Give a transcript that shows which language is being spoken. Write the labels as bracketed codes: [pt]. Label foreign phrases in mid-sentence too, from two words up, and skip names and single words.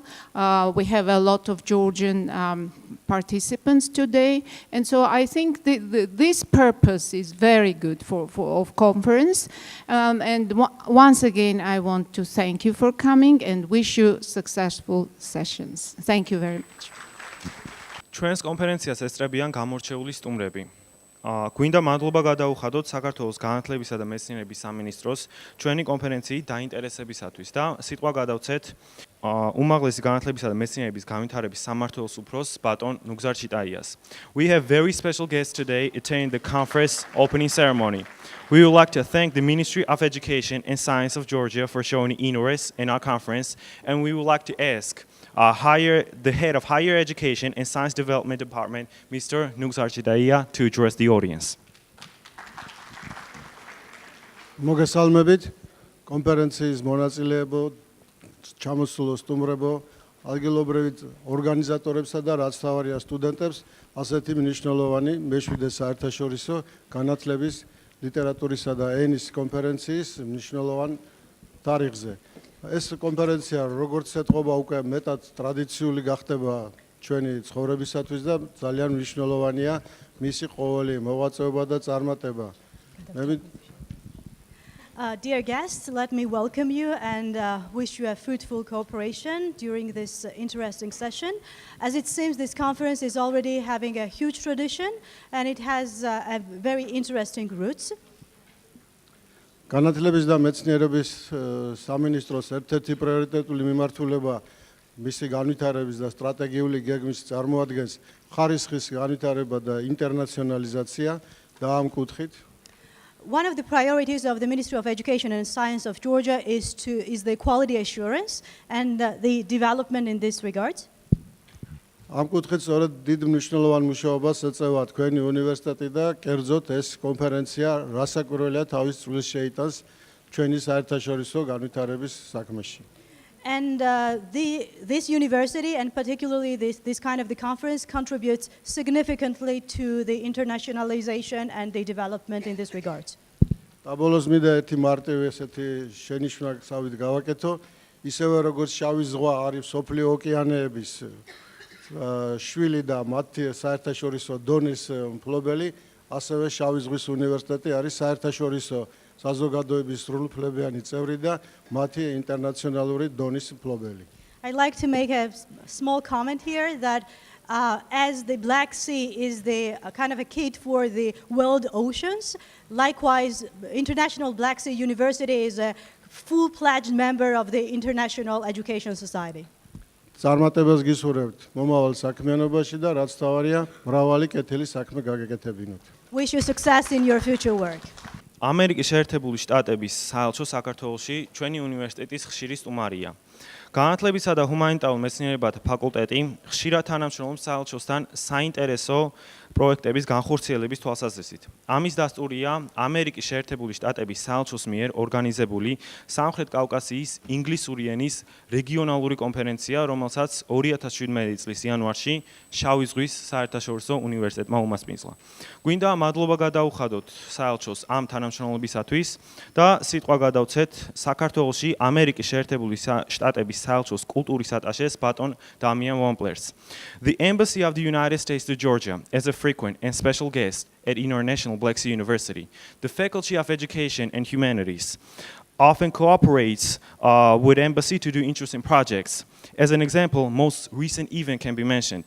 [en] We have a lot of Georgian participants today, and so I think this purpose is very good of conference. And once again, I want to thank you for coming and wish you successful sessions. Thank you very much. [ka] ჩვენს კონფერენციას ესწრებიან გამორჩეული სტუმრები. გვინდა მადლობა გადაუხადოთ საქართველოს განათლებისა და მეცნიერების სამინისტროს ჩვენი კონფერენციის დაინტერესებისათვის და სიტყვა გადავცეთ უმაღლესი განათლებისა და მეცნიერების განვითარების სამმართველოს უფროს ბატონ ნუგზარ ჩიტაიას. [en] We have very special guests today attending the conference opening ceremony. We would like to thank the Ministry of Education and Science of Georgia for showing interest in our conference, and we would like to ask the head of Higher Education and Science Development Department, Mr. Nugzar Chitaia, to address the audience. [ka] მოგესალმებით კონფერენციის მონაწილეებო, ჩამოსულო სტუმრებო, ადგილობრივი ორგანიზატორებსა და რაც თავარია სტუდენტებს, ასეთი მნიშვნელოვანი მეშვიდე საერთაშორისო განათლების, ლიტერატურისა და ენის კონფერენციის მნიშვნელოვან თარიღზე. ეს კონფერენცია როგორც ეთყობა უკვე მეტად ტრადიციული გახდება ჩვენი ცხოვრებისათვის და ძალიან მნიშვნელოვანია მისი ყოველი მოღვაწეობა და წარმატება. [en] Dear guests, let me welcome you and wish you a fruitful cooperation during this interesting session. As it seems, this conference is already having a huge tradition and it has a very interesting roots. [ka] განათლების და მეცნიერების სამინისტროს ერთ-ერთი პრიორიტეტული მიმართულება მისი განვითარების და სტრატეგიული გეგმის წარმოადგენს ხარისხის განვითარება და ინტერნაციონალიზაცია და ამ კუთხით [en] One of the priorities of the Ministry of Education and Science of Georgia is the quality assurance and the development in this regard. [ka] ამ კუთხით სწორედ დიდ მნიშვნელოვან მუშაობას ეწევა თქვენი უნივერსიტეტი და კერძოდ ეს კონფერენცია რასაკვირველია თავის წვლილს შეიტანს ჩვენი საერთაშორისო განვითარების საქმეში. [en] And this university and particularly this kind of the conference contributes significantly to the internationalization and the development in this regard. [ka] დაბოლოს მინდა ერთი მარტივი ესეთი შენიშვნავით გავაკეთო, ისევე როგორც შავი ზღვა არის სოფლიო ოკეანეების შვილი და მათი საერთაშორისო დონის მფლობელი, ასევე შავი ზღვის უნივერსიტეტი არის საერთაშორისო საზოგადოების სრულუფლებიანი წევრი და მათი ინტერნაციონალური დონის მფლობელი. [en] I'd like to make a small comment here that as the Black Sea is the kind of a key for the world oceans, likewise International Black Sea University is a full-fledged member of the International Education Society. [ka] წარმატებას გისურვებთ მომავალ საქმიანობაში და რაც თავარია მრავალი კეთილი საქმე გაგეკეთებინოთ. [en] Wish you success in your future work. [ka] ამერიკის შეერთებული შტატების საელჩო საქართველოში ჩვენი უნივერსიტეტის ხშირი სტუმარია. განათლებისა და ჰუმანიტარულ მეცნიერებათა ფაკულტეტი ხშირად თანამშრომლობს საელჩოსთან საინტერესო პროექტების განხორციელების თვალსაზრისით. ამის დასტურია ამერიკის შეერთებული შტატების საელჩოს მიერ ორგანიზებული სამხრეთ კავკასიის ინგლისური ენის რეგიონალური კონფერენცია, რომელსაც 2017 წლის იანვარში შავი ზღვის საერთაშორისო უნივერსიტეტმა უმასპინძლა. გვინდა მადლობა გადაუხადოთ საელჩოს ამ თანამშრომლობისათვის და სიტყვა გადავცეთ საქართველოში ამერიკის შეერთებული შტატების საელჩოს კულტურის ატაშეს ბატონ დამიან ვომპლერს. [en] The Embassy of the United States to Georgia as a frequent and special guest at International Black Sea University. The Faculty of Education and Humanities often cooperates with Embassy to do interesting projects. As an example, most recent event can be mentioned.